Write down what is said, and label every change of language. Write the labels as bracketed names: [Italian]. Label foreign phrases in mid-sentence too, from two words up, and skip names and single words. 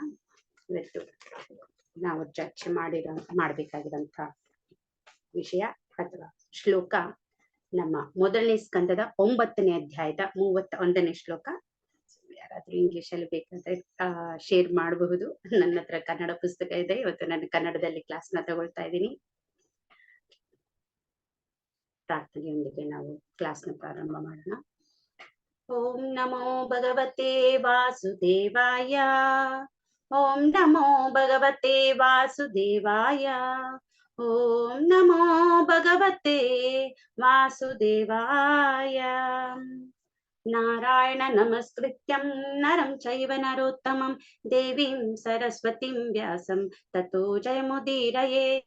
[Kannada] ಇವತ್ತು ನಾವು ಚರ್ಚೆ ಮಾಡಬೇಕಾಗಿರಂತ ವಿಷಯ ಅಥವಾ ಶ್ಲೋಕ ನಮ್ಮ ಮೊದಲನೇ ಸ್ಕಂದದ 9ನೇ ಅಧ್ಯಾಯದ 31ನೇ ಶ್ಲೋಕ. ಯಾರಾದ್ರೂ ಇಂಗ್ಲಿಷ್ ಅಲ್ಲಿ ಬೇಕಾದ್ರೆ ಶೇರ್ ಮಾಡಬಹುದು. ನನ್ನ ಹತ್ರ ಕನ್ನಡ ಪುಸ್ತಕ ಇದೆ. ಇವತ್ತು ನಾನು ಕನ್ನಡದಲ್ಲಿ ಕ್ಲಾಸ್ ನ ತಗೊಳ್ತಾ ಇದ್ದೀನಿ. ಪ್ರಾರ್ಥನೆಯೊಂದಿಗೆ ನಾವು ಕ್ಲಾಸ್ ನ ಪ್ರಾರಂಭ ಮಾಡೋಣ. [Sanskrit] ಓಂ ನಮೋ ಭಗವತೆ ವಾಸುದೇವಾಯ, ಓಂ ನಮೋ ಭಗವತೆ ವಾಸುದೇವಾಯ, ಓಂ ನಮೋ ಭಗವತೆ ವಾಸುದೇವಾಯ. ನಾರಾಯಣ ನಮಸ್ಕೃತ್ಯಂ ನರಂ ಚೈವ ನರೋತ್ತಮಂ ದೇವೀಂ ಸರಸ್ವತಿಂ ವ್ಯಾಸಂ ತತೋ ಜಯಮುದೀರಯೇತ್.